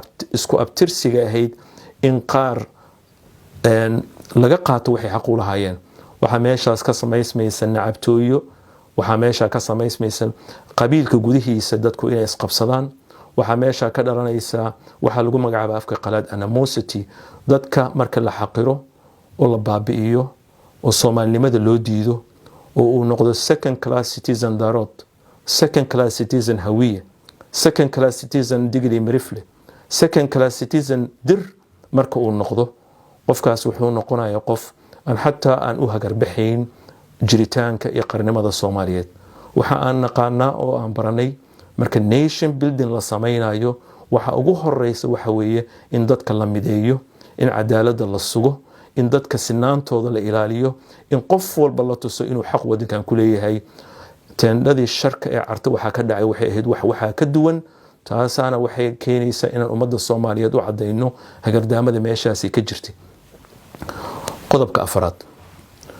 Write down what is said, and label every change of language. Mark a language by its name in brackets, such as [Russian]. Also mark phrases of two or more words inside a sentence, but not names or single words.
[Somali] isku abtirsiga ahayd in qaar laga qaato waxay xaq u lahaayeen waxa meeshaas ka samaysmaysa nacabtooyo waxa meesha ka samaysmaysa qabiilka gudihiisa dadku inay isqabsadaan waxa meesha ka dhalanaysa waxa lagu magacaabo afka qalaad animosity dadka marka la xaqiro oo la baabi'iyo oo Soomaalinimada loo diido oo uu noqdo [English] second class citizen [Somali] daarood [English] second class citizen [Somali] hawiye [English] second class citizen [Somali] digli mirifle second [English] class citizen [Somali] dir marka uu noqdo qofkaas wuxuu noqonayaa qof aan xataa aan u hagarbaxayn jiritaanka iyo qarnimada Soomaaliyeed waxa aan naqaanaa oo aan baranay marka [English] nation building [Somali] la samaynayo waxa ugu horeysa waxa weeye in dadka la mideeyo in cadaaladda la sugo in dadka sinaantooda la ilaaliyo in qof walba la tuso inuu xaq wadankan ku leeyahay teendadii sharka ee carta waxa ka dhacay waxay ahayd waxa ka duwan taasana waxay keenaysaa in ummadda Soomaaliyeed u cadeyno hagardaamada meeshaasi ka jirtay qodobka afraad